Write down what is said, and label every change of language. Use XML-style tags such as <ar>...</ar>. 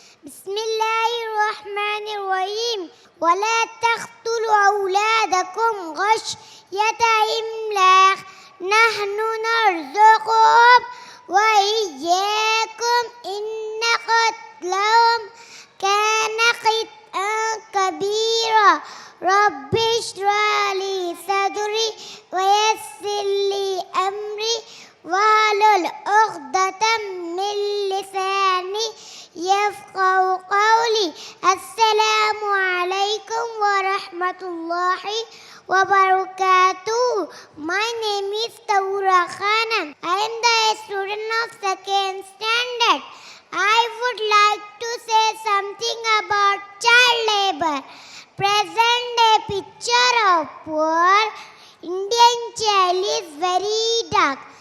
<ar>بسم الله الرحمن الرحيم. ولا تقتلوا أولادكم خشية إملاق نحن نرزقهم وإياكم إن قتلهم كان خطأ كبيرا. رب اشرح لي صدري ويسر لي أمري واحلل عقدة من لساني يفقهوا قولي. السلام عليكم ورحمة الله wabarakatuh.</ar> <en>My name is Taura Khanam. I am the student of second standard. I would like to say something about child labor. Present day picture of poor Indian child is very dark.</en>